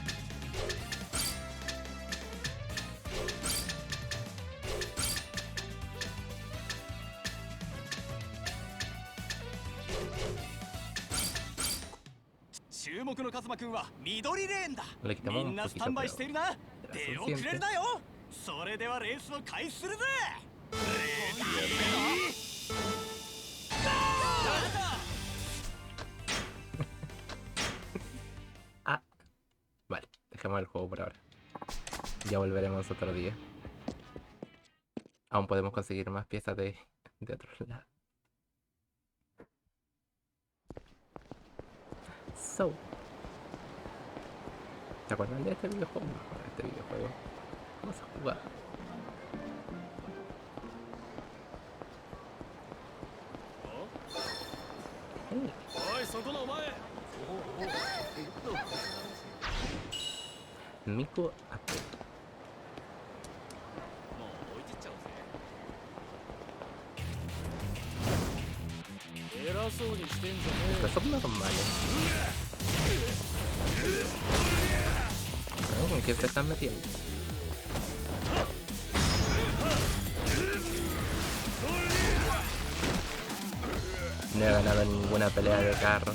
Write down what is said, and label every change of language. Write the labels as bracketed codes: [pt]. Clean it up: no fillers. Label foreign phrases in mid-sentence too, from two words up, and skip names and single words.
[es] Le quitamos un poquito, pero era suficiente. [ja] それではレースを開始するぜ [es] Ah, vale, dejemos el juego por ahora. Ya volveremos otro día. Aún podemos conseguir más piezas de otros lados. So, ¿te acuerdan de este videojuego? Este videojuego. Vamos a jugar. Hey. [ja] おいそこのお前。 Miku Ate. もう置いてっちゃおうぜ。偉そうにしてんじゃね [es] Estos son normales. No, ¿con quién se están metiendo? No he ganado ninguna pelea de carro.